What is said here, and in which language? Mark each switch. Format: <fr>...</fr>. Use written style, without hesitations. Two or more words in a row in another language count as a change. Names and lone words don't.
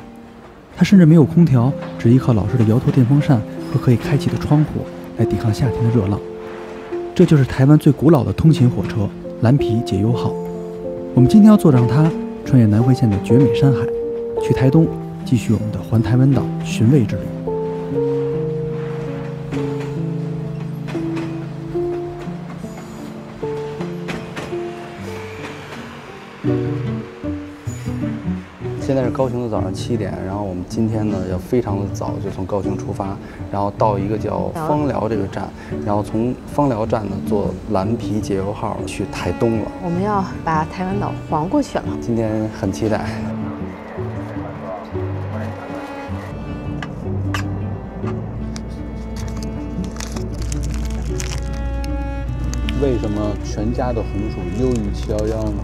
<zh>它甚至沒有空調，只依靠老式的搖頭電風扇和可以開啟的窗戶來抵抗夏天的熱浪。這就是台灣最古老的通勤火車——藍皮解憂號。我們今天要坐上它，穿越南迴線的絕美山海，去台東繼續我們的環台灣島尋味之旅。现在是高雄的早上7点，然后我们今天呢要非常的早就从高雄出发，然後到一個叫枋寮這個站，然後從枋寮站呢坐藍皮解憂號去台東了。我們要把台灣島環過去了，今天很期待。為什麼全家的紅薯優於711呢？</zh>